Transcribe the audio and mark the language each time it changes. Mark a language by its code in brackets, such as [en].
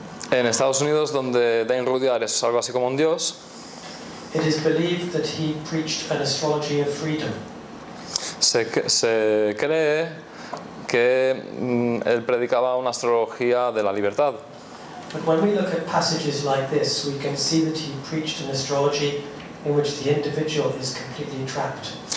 [es] en Estados Unidos, donde Dane Rudyard es algo así como un dios, [en] it is believed that he preached an astrology of freedom. [es] Se cree que él predicaba una astrología de la libertad. [en] But when we look at passages like this, we can see that he preached an astrology in which the individual is completely trapped.